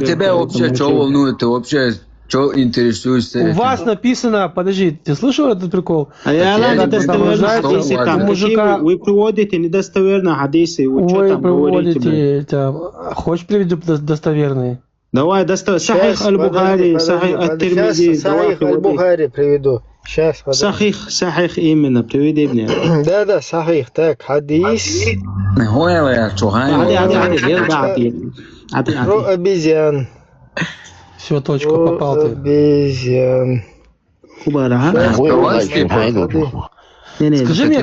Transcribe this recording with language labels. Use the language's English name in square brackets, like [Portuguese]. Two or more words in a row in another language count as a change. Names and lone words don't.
[Russian] Да тебя вообще что волнует? Ты вообще... Что интересуешься? У вас написано, подожди, ты слышал этот прикол? Я недостоверно хадисы там. Мужика... Вы приводите недостоверно хадисы. Вы приводите там. Хочешь приведу достоверные? Давай, доставай. Сахих аль-Бухари, Сахих ат-Тирмизи. Сахих аль-Бухари приведу. Сейчас, подожди. Сахих именно, приведи мне. Да, Сахих. Так, хадис. Про обезьян. Все, точка, попал ты. Обезьян. Скажи мне...